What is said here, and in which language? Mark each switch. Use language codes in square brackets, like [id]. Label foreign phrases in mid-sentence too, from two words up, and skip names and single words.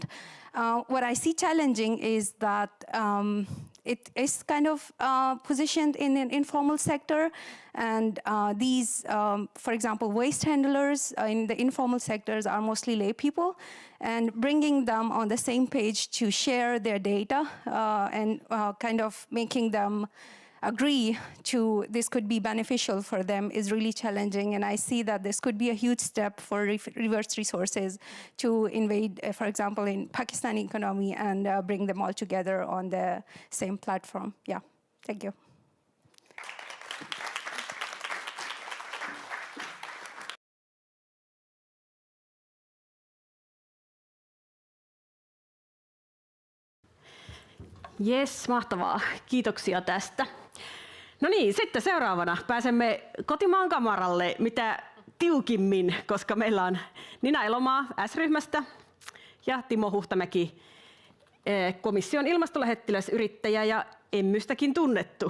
[en] What I see challenging is that it is kind of positioned in an informal sector, and these, for example, waste handlers in the informal sectors are mostly lay people, and bringing them on the same page to share their data and kind of making them agree to this could be beneficial for them is really challenging. And I see that this could be a huge step for reverse resources to invade, for example, in Pakistani economy and bring them all together on the same platform. Yeah, thank you. [fi] Jes, mahtavaa. Kiitoksia tästä. No niin, sitten seuraavana pääsemme kotimaan kamaralle mitä tiukimmin, koska meillä on Nina Elomaa S-ryhmästä ja Timo Huhtamäki, komission ilmastolähettiläs, yrittäjä ja Emmystäkin tunnettu.